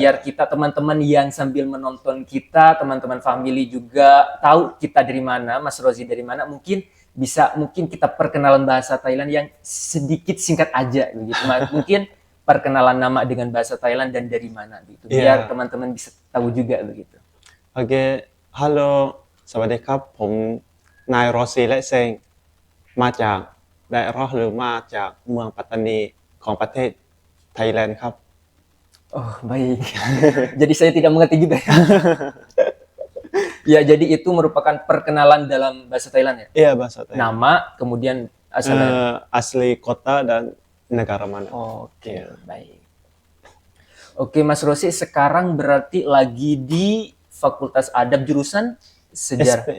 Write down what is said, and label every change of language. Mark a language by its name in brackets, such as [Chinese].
[Indonesian] biar kita teman-teman yang sambil menonton kita, teman-teman family juga tahu kita dari mana, Mas Rozi dari mana, mungkin kita perkenalan bahasa Thailand yang sedikit singkat aja begitu. Mungkin perkenalan nama dengan bahasa Thailand dan dari mana gitu. Biar Iya. teman-teman bisa tahu juga begitu. [Thai] โอเค ฮัลโหล สวัสดีครับ ผมนายรอซีและเซงมาจากไดอะเราะห์หรือมาจากเมืองปัตตานีของประเทศไทยแลนด์ครับ [Indonesian] Oh, baik. Jadi saya tidak mengerti juga ya. Ya, jadi itu merupakan perkenalan dalam bahasa Thailand ya. Iya, bahasa Thailand. Nama, kemudian asalnya. Asli kota dan negara mana. Oke, baik. Oke, Mas Rosi sekarang berarti lagi di Fakultas Adab jurusan Sejarah.